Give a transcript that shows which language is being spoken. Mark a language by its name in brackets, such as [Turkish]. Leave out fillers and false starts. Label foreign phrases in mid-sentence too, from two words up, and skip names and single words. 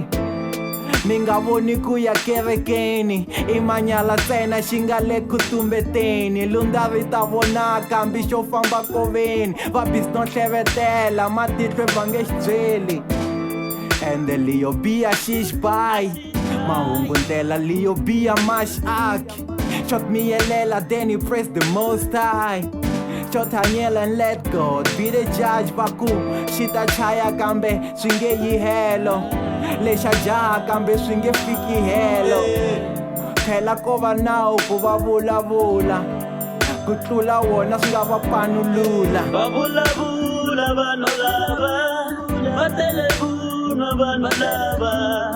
[Tsonga] Mi nga voni ku ya kerekeni, i manyala ntsena xi nga le ku tumbeteni. Lunda ri ta vonaka hambi xo famba koveni, va busy no hlevetela matihlo va nge xi byeli. Ende Leo B a xi xi bayi, mahungu ndlela Leo B a ma xi aki. Xo miyelela [English] then he praise the most high. [Tsonga] Xo thanyela [English] and let God be the judge. [Tsonga] Va ku xi ta chaya kambe swi nge yi helo, lexa jaha kambe swi nge fiki helo. Phela ko va nawu ku va vulavula, ku tlula wona swi nga va panulula. Va vulavula vanhu lava, va tele vunwa vanhu lava.